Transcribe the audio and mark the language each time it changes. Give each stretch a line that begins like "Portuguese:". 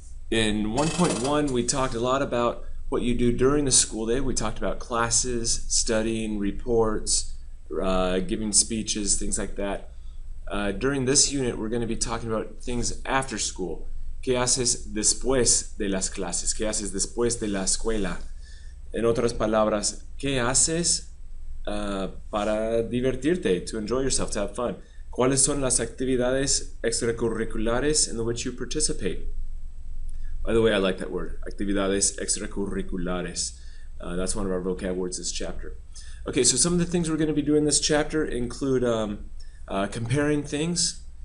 English: In 1.1 we talked a lot about what you do during the school day. We talked about classes, studying, reports, giving speeches, things like that. During this unit we're going to be talking about things after school.
Spanish: ¿Qué haces después de las clases? ¿Qué haces después de la escuela? En otras palabras, ¿qué haces para divertirte?
English: To enjoy yourself, to have fun.
Spanish: ¿Cuáles son las actividades extracurriculares
English: in which you participate? By the way, I like that word, actividades extracurriculares. That's one of our vocab words this chapter. Okay, so some of the things we're going to be doing this chapter include comparing things.